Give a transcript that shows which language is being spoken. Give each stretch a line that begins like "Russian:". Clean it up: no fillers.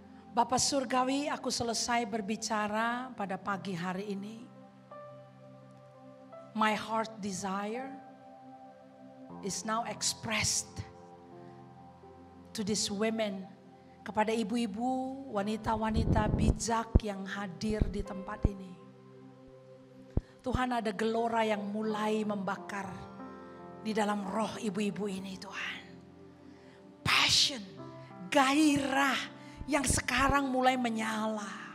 Indonesian: Bapak Surgawi, aku selesai berbicara pada pagi hari ini.
English: My heart desire is now expressed to these women.
Indonesian: Kepada ibu-ibu, wanita-wanita bijak yang hadir di tempat ini. Tuhan, ada gelora yang mulai membakar di dalam roh ibu-ibu ini Tuhan. Passion, gairah yang sekarang mulai menyala.